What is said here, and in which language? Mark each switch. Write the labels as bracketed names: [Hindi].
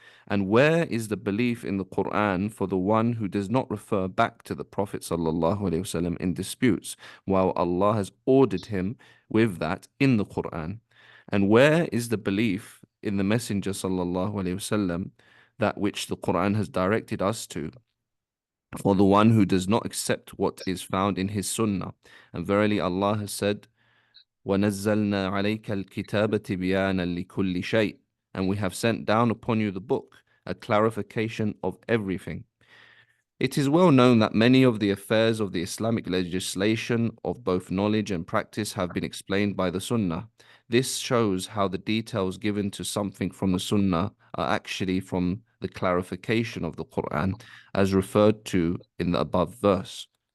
[English] And where is the belief in the Quran for the one who does not refer back to the Prophet sallallahu alaihi wasallam in disputes, while Allah has ordered him with that in the Quran? And where is the belief in the Messenger sallallahu alaihi wasallam, that which the Quran has directed us to, for the one who does not accept what is found in his sunnah? And verily Allah has said, [Arabic] وَنَزَّلْنَا عَلَيْكَ الْكِتَابَ تِبْيَانًا لِكُلِّ شَيْءٍ. [English] And we have sent down upon you the book, a clarification of everything. It is well known that many of the affairs of the Islamic legislation of both knowledge and practice have been explained by the Sunnah. This shows how the details given to something from the Sunnah are actually from the clarification of the Quran, as referred to in the above verse.